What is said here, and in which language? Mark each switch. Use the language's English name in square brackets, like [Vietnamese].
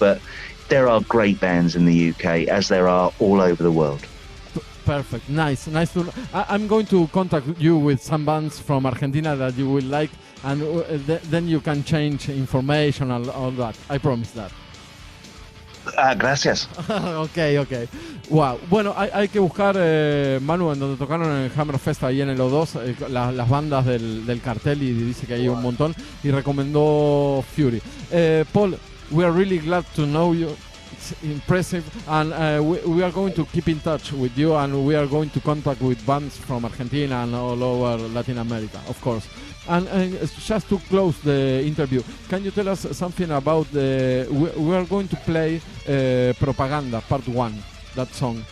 [English] But there are great bands in the UK, as there are all over the world. Perfect. Nice. I'm going to contact you with some bands from Argentina that you will like, and then you can change information and all that. I promise that. [Spanish] Gracias. [English] Okay. Wow. [Spanish] Bueno, hay que buscar, Manu, en donde tocaron en el Hammerfest ahí en el O2, las bandas del cartel, y dice que hay un montón, y recomendó Fury. [English] Paul, we are really glad to know you. It's impressive, and we are going to keep in touch with you, and we are going to contact with bands from Argentina and all over Latin America, of course. And just to close the interview, can you tell us something about we are going to play Propaganda Part 1, that song.